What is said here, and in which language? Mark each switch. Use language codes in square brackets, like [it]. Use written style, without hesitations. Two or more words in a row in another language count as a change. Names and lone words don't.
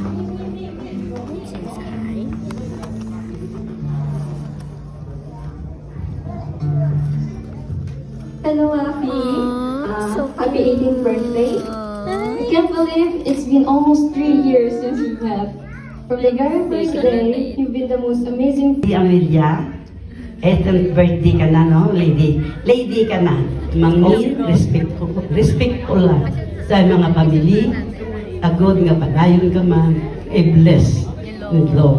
[en] Hello, Afi. Happy 18th birthday. I can't believe it's been almost 3 years since we met. From the very first day, you've been the most amazing. [hil] Amelia, etong birthday ka na, no? Lady ka na. Mangin, respectful lang sa mga pamilya. Agod nga padayon ka man, [en] bless with Lord.